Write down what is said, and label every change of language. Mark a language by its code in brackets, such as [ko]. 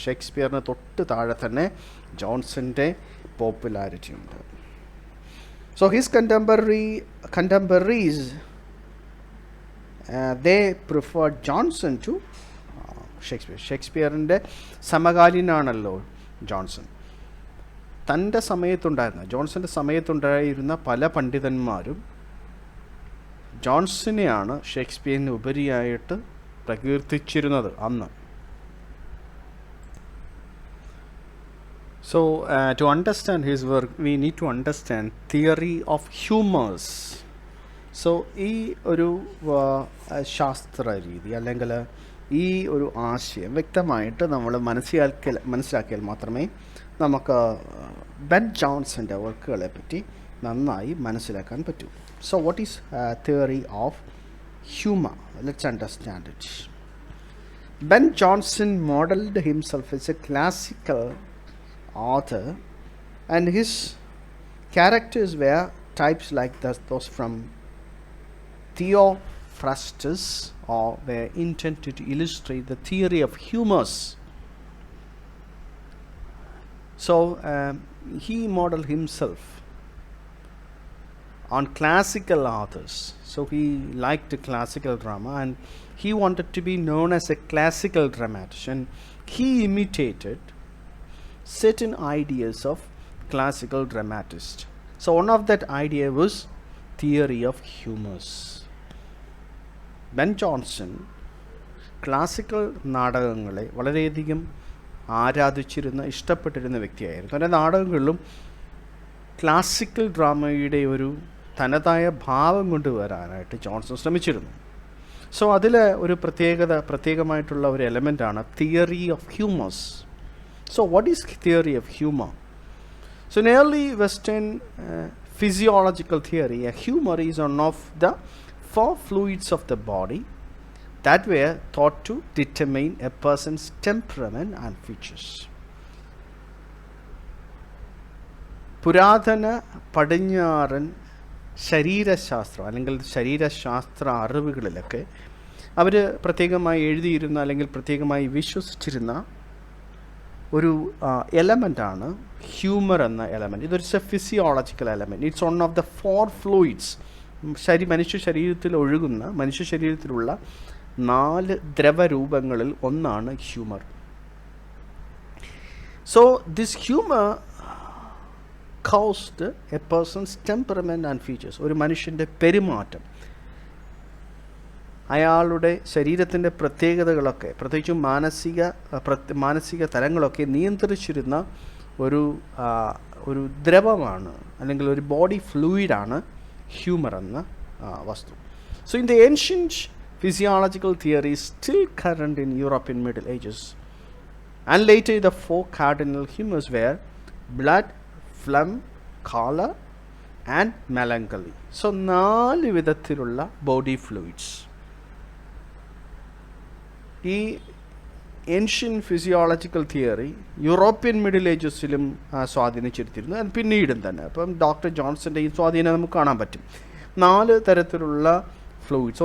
[ml] ഷേക്സ്പിയറിന് തൊട്ട് താഴെ തന്നെ ജോൺസൻ്റെ പോപ്പുലാരിറ്റി ഉണ്ട്. [en] So his contemporaries they preferred Jonson to Shakespeare. [ml] ഷേക്സ്പിയറിൻ്റെ സമകാലീനാണല്ലോ Johnson. തൻ്റെ സമയത്തുണ്ടായിരുന്ന, ജോൺസൻ്റെ സമയത്തുണ്ടായിരുന്ന പല പണ്ഡിതന്മാരും ജോൺസനെയാണ് ഷേക്സ്പിയറിന് ഉപരിയായിട്ട് പ്രകീർത്തിച്ചിരുന്നത് അന്ന്. [en] So to understand his work we need to understand theory of humors. [ml] So ഈ ഒരു ശാസ്ത്ര രീതി അല്ലെങ്കിൽ ഈ ഒരു ആശയം വ്യക്തമായിട്ട് നമ്മൾ മനസ്സിലാക്കിയാൽ മാത്രമേ നമുക്ക് ബെൻ ജോൺസൻ്റെ വർക്കുകളെ പറ്റി നന്നായി മനസ്സിലാക്കാൻ പറ്റൂ. [en] So what is theory of humor? Let's understand it. Ben Jonson modeled himself as a classical author, and his characters were types like those from Theophrastus, or were intended to illustrate the theory of humors. So he modeled himself on classical authors. So he liked classical drama, and he wanted to be known as a classical dramatist, and he imitated certain ideas of classical dramatists. So one of that idea was theory of humors. [ml] Ben Johnson classical നാടകങ്ങളെ വളരെയധികം ആരാധിച്ചിരുന്ന, ഇഷ്ടപ്പെട്ടിരുന്ന വ്യക്തിയായിരുന്നു. തൻ്റെ നാടകങ്ങളിലും classical ഡ്രാമയുടെ ഒരു തനതായ ഭാവം കൊണ്ടുവരാനായിട്ട് Johnson ശ്രമിച്ചിരുന്നു. So അതിൽ ഒരു പ്രത്യേകമായിട്ടുള്ള ഒരു എലമെൻ്റാണ് theory of humours. [en] So what is theory of humour? So in early Western physiological theory, a humor is one of the four fluids of the body that were thought to determine a person's temperament and features. [ml] പുരാതന പടിഞ്ഞാറൻ ശരീരശാസ്ത്രം അല്ലെങ്കിൽ ശരീരശാസ്ത്ര അറിവുകളിലൊക്കെ അവർ പ്രത്യേകമായി എഴുതിയിരുന്ന അല്ലെങ്കിൽ പ്രത്യേകമായി വിശ്വസിച്ചിരുന്ന ഒരു എലമെൻ്റാണ് humour എന്ന element. ഇതൊരു [en] Physiological element. It's one of the four fluids. [ml] മനുഷ്യ ശരീരത്തിലുള്ള 4 ദ്രവരൂപങ്ങളിൽ ഒന്നാണ് humour. [en] So this humour caused a person's temperament and features. [ml] ഒരു മനുഷ്യൻ്റെ പെരുമാറ്റം, അയാളുടെ ശരീരത്തിൻ്റെ പ്രത്യേകതകളൊക്കെ, പ്രത്യേകിച്ചും മാനസിക തലങ്ങളൊക്കെ നിയന്ത്രിച്ചിരുന്ന ഒരു ദ്രവമാണ് അല്ലെങ്കിൽ ഒരു ബോഡി ഫ്ലൂയിഡാണ് ഹ്യൂമർ എന്ന വസ്തു. [en] So in the ancient physiological theories still current in Europe in Middle Ages and later the 4 cardinal humors were blood, phlegm, choler and melancholy. [ml] So 4 വിധത്തിലുള്ള ബോഡി ഫ്ലൂയിഡ്സ് ഈ ancient physiological theory European middle ഏജസിലും സ്വാധീനിച്ചെടുത്തിരുന്നു, അത് പിന്നീടും തന്നെ. അപ്പം doctor ജോൺസൻ്റെ ഈ സ്വാധീനം നമുക്ക് കാണാൻ പറ്റും. 4 തരത്തിലുള്ള ഫ്ലൂയിഡ്സ്.